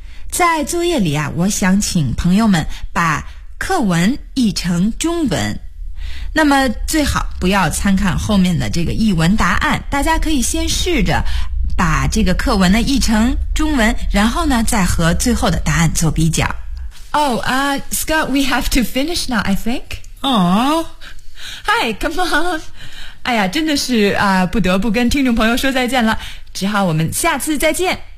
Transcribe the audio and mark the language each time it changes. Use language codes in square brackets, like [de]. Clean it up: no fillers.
[zh] 在作业里啊，我想请朋友们把课文译成中文。那么最好不要参看后面的这个译文答案，大家可以先试着把这个课文呢译成中文，然后呢再和最后的答案做比较。 [en] Scott, we have to finish now, I think. Oh, hi, come on. [zh] 哎呀，真的是啊，不得不跟听众朋友说再见了，只好我们下次再见。